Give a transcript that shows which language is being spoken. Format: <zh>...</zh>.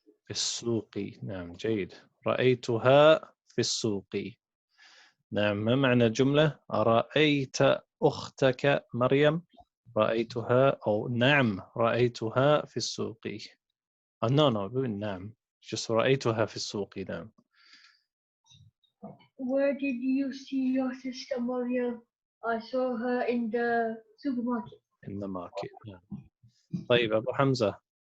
<ar>السوق. نعم. جيد. رأيتها في السوق. نعم. ما معنى الجملة؟ أرأيت أختك مريم؟ رأيتها أو نعم رأيتها في السوق. no, نعم. just رأيتها في السوق. نعم.</ar> <en>Where did you see your sister Maria? I saw her in the supermarket. in the market.</en> <ar>نعم. طيب أبو حمزة.</ar>